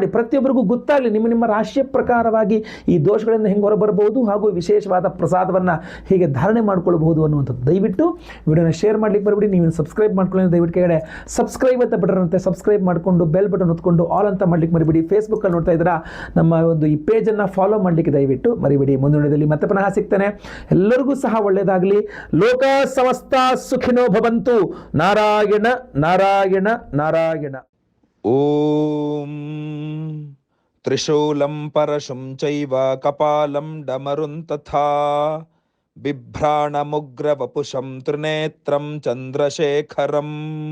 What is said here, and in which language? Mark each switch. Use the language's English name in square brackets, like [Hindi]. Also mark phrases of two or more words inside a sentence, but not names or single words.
[Kannada] ಪ್ರತಿಯೊಬ್ಬರಿಗೂ ಗೊತ್ತಾಗಲಿ ನಿಮ್ಮ ರಾಶಿಯ ಪ್ರಕಾರವಾಗಿ ಈ ದೋಷಗಳಿಂದ ಹೆಂಗೆ ಹೊರಬರಬಹುದು ಹಾಗೂ ವಿಶೇಷವಾದ ಪ್ರಸಾದವನ್ನು ಹೇಗೆ ಧಾರಣೆ ಮಾಡ್ಕೊಳ್ಬಹುದು ಅನ್ನುವಂಥದ್ದು. ದಯವಿಟ್ಟು ವಿಡಿಯೋನ ಶೇರ್ ಮಾಡಲಿಕ್ಕೆ ಬರಬೇಡಿ. ನೀವು ಸಬ್ಸ್ಕ್ರೈಬ್ ಮಾಡ್ಕೊಳ್ಳಿ. ದಯವಿಟ್ಟು ಕೆಳಗಡೆ ಸಬ್ಸ್ಕ್ರೈಬ್ ಅಂತ ಬಟನ್ ಸಬ್ಸ್ಕ್ರೈಬ್ ಮಾಡಿಕೊಂಡು [English] bell button [Kannada] ಹೊತ್ಕೊಂಡು ಆಲ್ ಅಂತ ಮಾಡಲಿಕ್ಕೆ ಮರಿಬೇಡಿ. ಫೇಸ್ಬುಕ್ಕಲ್ಲಿ ನೋಡ್ತಾ ಇದ್ದೀರಾ, ನಮ್ಮ ಒಂದು ಈ ಪೇಜನ್ನು ಫಾಲೋ ಮಾಡಲಿಕ್ಕೆ ದಯವಿಟ್ಟು ಮರಿಬೇಡಿ. ಮುಂದಿನ ವಿಡಿಯೋದಲ್ಲಿ ಮತ್ತೆ ಪುನಃ ಸಿಗ್ತೇನೆ. ಎಲ್ಲರಿಗೂ ಸಹ ಒಳ್ಳೆಯದಾಗಲಿ. [Sanskrit] ಲೋಕ ಸಮಸ್ತ ಸುಖಿನೋ ಭವಂತು. ನಾರಾಯಣ ನಾರಾಯಣ ನಾರಾಯಣ. ಓಂ ತ್ರಿಶೂಲಂ ಪರಶುಂ ಚೈವ ಕಪಾಲಂ ಡಮರುಂ ತಥಾ ಬಿಭ್ರಾಣಮುಗ್ರವಪುಷಂ ತ್ರಿನೇತ್ರಂ ಚಂದ್ರಶೇಖರಂ.